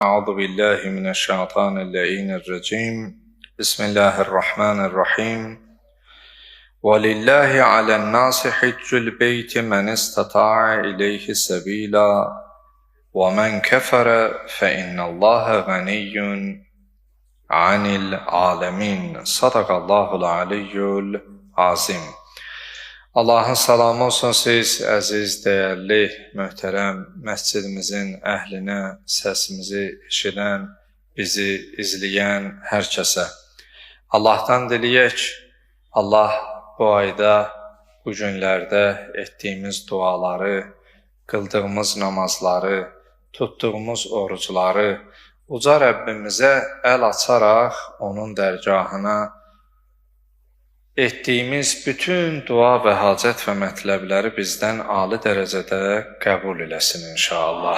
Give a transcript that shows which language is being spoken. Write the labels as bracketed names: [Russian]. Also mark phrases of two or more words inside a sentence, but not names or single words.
[Arabic] أعوذ بالله من الشيطان اللعين الرجيم بسم الله الرحمن الرحيم ولله على الناس حج البيت من استطاع إليه سبيلا ومن كفر فإن الله غني عن العالمين صدق الله العلي العظيم. [Azerbaijani] Allahın salamı olsun siz, əziz, dəyərli, möhtərəm məscidimizin əhlinə, səsimizi eşidən, bizi izləyən hər kəsə. Allahdan diləyək, Allah bu ayda, bu günlərdə etdiyimiz duaları, qıldığımız namazları, tutduğumuz orucları uca Rəbbimizə əl açaraq onun dərgahına etdiyimiz bütün dua və hacət və mətləbləri bizdən ali dərəcədə qəbul eləsin inşallah.